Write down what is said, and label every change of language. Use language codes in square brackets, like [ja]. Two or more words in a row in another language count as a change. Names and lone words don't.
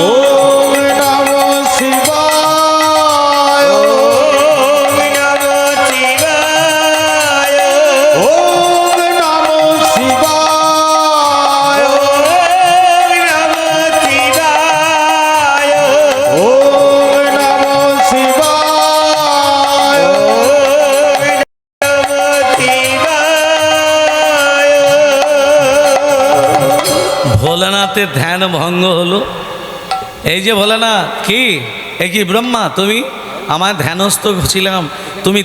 [sa] ओम नमः शिवाय, ओम नमः शिवाय, ओम नमः शिवाय। [bn] ভোলানাথের ধ্যান ভঙ্গ হলো। এই যে ভোলানাথ কি, এ কি ব্রহ্মা তুমি? আমার ধ্যানস্থ ছিলাম,